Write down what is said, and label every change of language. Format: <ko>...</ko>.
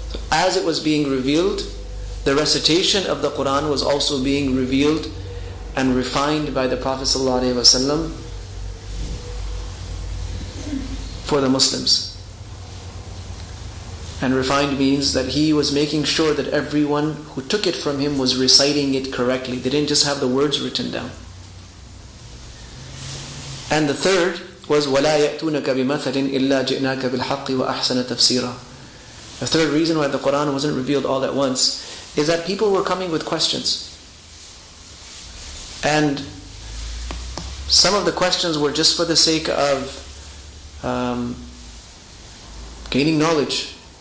<en>As it was being revealed, the recitation of the Qur'an was also being revealed and refined by the Prophet ﷺ for the Muslims. And refined means that he was making sure that everyone who took it from him was reciting it correctly. They didn't just have the words written down. And the third was</en> <ar>وَلَا يَأْتُونَكَ بِمَثَلٍ إِلَّا جِئْنَاكَ بِالْحَقِّ وَأَحْسَنَ تَفْسِيرًا.</ar> <en>The third reason why the Qur'an wasn't revealed all at once is that people were coming with questions. And some of the questions were just for the sake of gaining knowledge.</en>